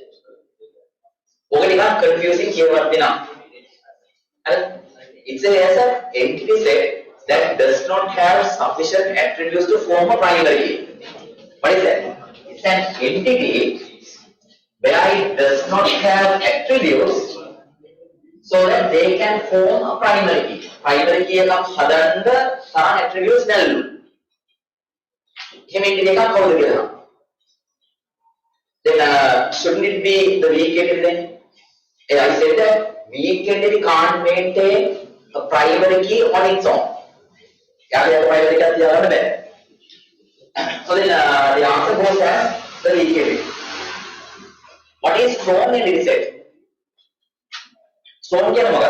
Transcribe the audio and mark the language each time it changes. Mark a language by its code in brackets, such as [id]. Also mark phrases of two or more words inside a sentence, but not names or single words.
[en] Confusing here what it's an entity set that does not have sufficient attributes to form a primary key. What is that? It's an entity where it does not have attributes so that they can form a primary key. Primary key [si] එකක් හදන්න තරම් attributes නැල්ලු. එහෙම entity එකක් කවුද කියලා. [en] Then shouldn't it be the weak entity then? I said that weak entity can't maintain a primary key on its own. [si] යාගේ [en] primary key [si] තියාගන්න බෑ. [en] So then the answer goes as the weak entity. What is strong entity set? [hi] Strong क्या होगा?